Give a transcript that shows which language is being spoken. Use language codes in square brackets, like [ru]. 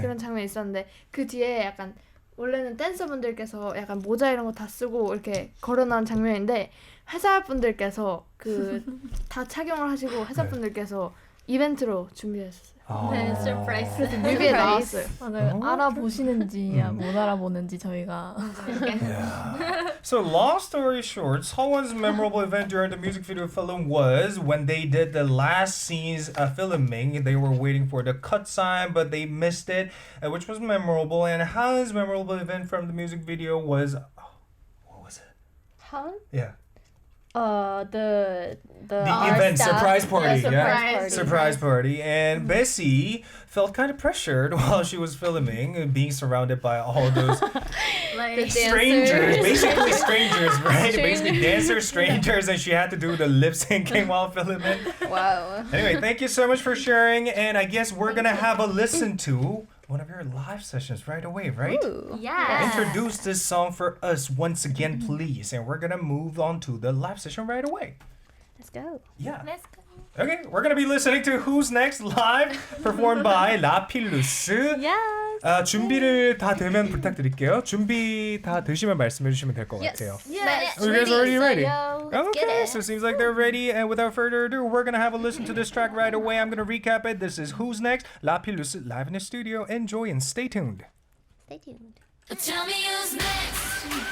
[ko] 그런 장면이 있었는데 그 뒤에 약간 원래는 댄서분들께서 약간 모자 이런 거 다 쓰고 이렇게 걸어 나온 장면인데 회사분들께서 그 다 착용을 하시고 회사분들께서 이벤트로 준비했었어요. 네, surprise. 뮤비에 나왔어요. 맞아요. 알아보시는지 못 알아보는지 저희가. [en] Yeah. So long story short, Seowon's memorable event during the music video film was when they did the last scenes filming. They were waiting for the cut sign, but they missed it, which was memorable. And Han's memorable event from the music video was, what was it? Han? Yeah. The event staff. surprise party. Yeah, Surprise party. And Bessie felt kind of pressured while she was filming, being surrounded by all those Like strangers, basically strangers, right? Basically dancers, strangers, and she had to do the lip syncing while filming. Wow. Anyway, thank you so much for sharing, and I guess we're gonna have a listen to one of your live sessions right away, right? Yeah. Introduce this song for us once again, please, and we're gonna move on to the live session right away. Let's go. Yeah. Let's go. Okay, we're gonna be listening to Who's Next live, performed by 라필루스. Yes. [ko] 준비를 다 되면 부탁드릴게요. 준비 다 되시면 말씀해 주시면 될 것 같아요. [en] Yes. Are you guys already ready? Let's get Okay, it. so it seems like they're ready. And without further ado, we're gonna have a listen to this track right away. I'm gonna recap it. This is Who's Next, Lapillus live in the studio. Enjoy and stay tuned. Stay tuned. Tell me who's next.